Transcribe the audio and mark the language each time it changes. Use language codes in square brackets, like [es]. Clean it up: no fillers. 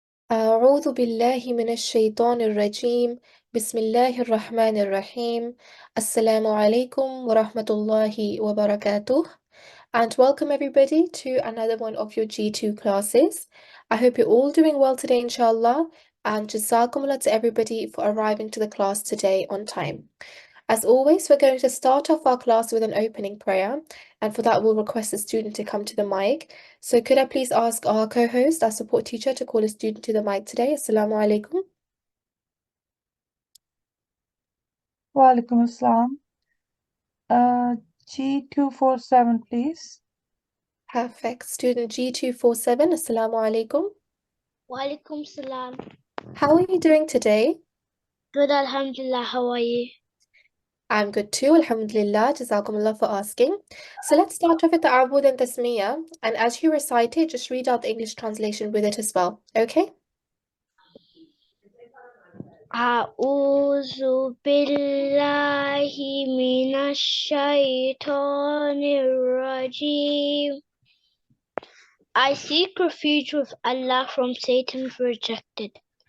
[ar] أعوذ بالله من الشيطان الرجيم بسم الله الرحمن الرحيم السلام عليكم ورحمة الله وبركاته. [en] And welcome everybody to another one of your G2 classes. I hope you're all doing well today, inshallah, and jazakumullah to everybody for arriving to the class today on time. As always, we're going to start off our class with an opening prayer, and for that, we'll request the student to come to the mic. So, could I please ask our co-host, our support teacher, to call a student to the mic today? Assalamu alaikum. Walaikum Assalam. G247, please. Perfect. Student G247, Assalamu alaikum. Walaikum salam. How are you doing today? Good, alhamdulillah. How are you? I'm good too, alhamdulillah. Jazakumullah for asking. So let's start off with the Abud and Tasmiyah. And as you recite it, just read out the English translation with it as well. Okay? [ar] أعوذ بالله من الشيطان الرجيم. [en] I seek refuge with Allah from Satan's rejected.